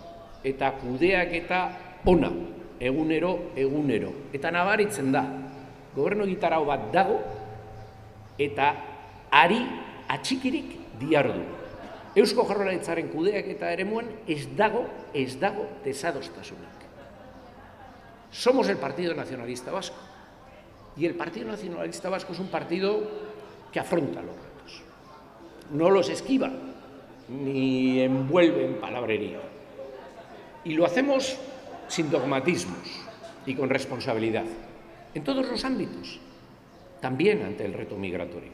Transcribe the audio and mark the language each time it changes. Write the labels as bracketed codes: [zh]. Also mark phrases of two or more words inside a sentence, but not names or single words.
[eu] Eta kudeak eta ona, egunero. Eta nabaritzen da, gobernu egitarau bat dago, eta ari atxikirik diardu. Eusko Jaurlaritzaren kudeak eta eremuan ez dago desadostasunak. [es] Somos el Partido Nacionalista Vasco, y el Partido Nacionalista Vasco es un partido que afronta los retos. No los esquiva, ni envuelve en palabrería. Y lo hacemos sin dogmatismos y con responsabilidad, en todos los ámbitos, también ante el reto migratorio.